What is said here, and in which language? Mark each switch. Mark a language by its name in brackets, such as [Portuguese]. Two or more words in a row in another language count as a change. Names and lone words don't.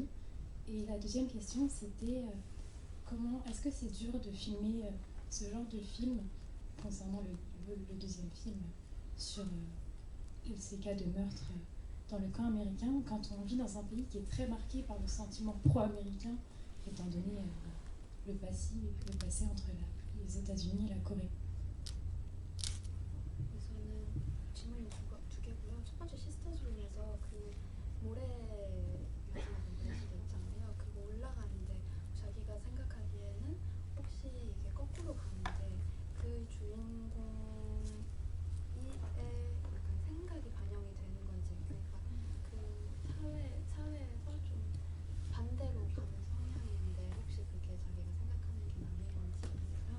[French] Et la deuxième question, c'était comment est-ce que c'est dur de filmer ce genre de film concernant le deuxième film sur ces cas de meurtre dans le camp américain, quand on vit dans un pays qui est très marqué par le sentiment pro-américain, étant donné le passé entre les États-Unis et la Corée. [Korean] 우선은 질문이 두 개고요. 첫 번째 시스터즈룸에서 그 모래 마지막에 있잖아요. 그거 올라가는데 자기가 생각하기에는 혹시 이게 거꾸로 가는데 그 주인공의 약간 생각이 반영이 되는 건지, 그러니까 그 사회에서 좀 반대로 가는 성향인데 혹시 그게 자기가 생각하는 게 맞는 건지고요.